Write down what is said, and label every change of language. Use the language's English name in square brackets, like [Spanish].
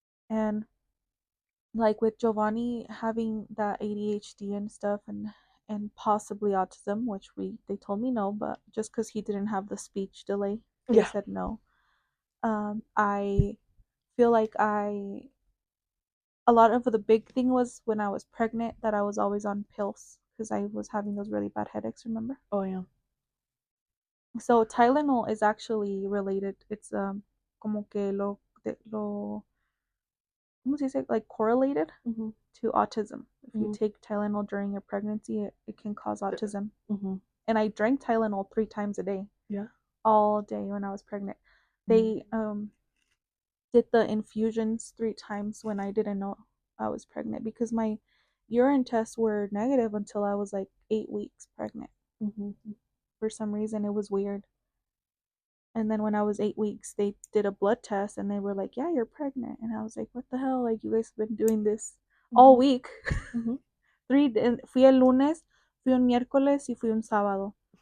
[English] And like with Giovanni having that ADHD and stuff, and possibly autism, which they told me no, but just because he didn't have the speech delay, they said no. I feel like a lot of the big thing was when I was pregnant that I was always on pills because I was having those really bad headaches, remember? Oh yeah. So Tylenol is actually related. It's [Spanish] como que lo ¿cómo se dice? [English] Like correlated to autism. If you take Tylenol during your pregnancy, it can cause autism. And I drank Tylenol 3 times a day. Yeah. All day when I was pregnant. They did the infusions 3 times when I didn't know I was pregnant because my urine tests were negative until I was like 8 weeks pregnant. For some reason, it was weird. And then when I was 8 weeks, they did a blood test and they were like, yeah, you're pregnant. And I was like, what the hell? Like, you guys have been doing this all week. [Spanish] Fui el lunes, fui un miércoles y fui un sábado.